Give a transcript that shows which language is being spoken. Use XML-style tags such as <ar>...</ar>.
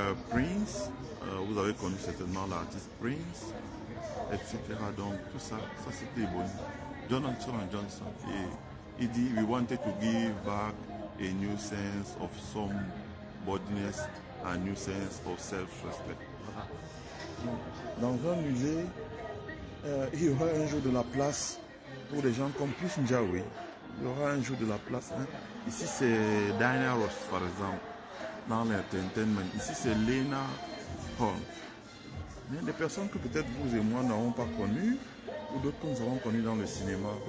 <fr>Prince, vous avez connu certainement l'artiste Prince, etc. Donc tout ça, ça c'était bon. Johnson and Johnson. Et il dit,</fr> <en>we wanted to give back a new sense of somebodyness, a new sense of self-respect.</en> <fr>Dans un musée, il y aura un jour de la place pour des gens comme Plus Njaoui. Il y aura un jour de la place. Hein. Ici, c'est Diana Ross, par exemple, dans l'entertainment. Ici, c'est Lena Horne. Il y a des personnes que peut-être vous et moi n'avons pas connues, ou d'autres que nous avons connues dans le cinéma.</fr>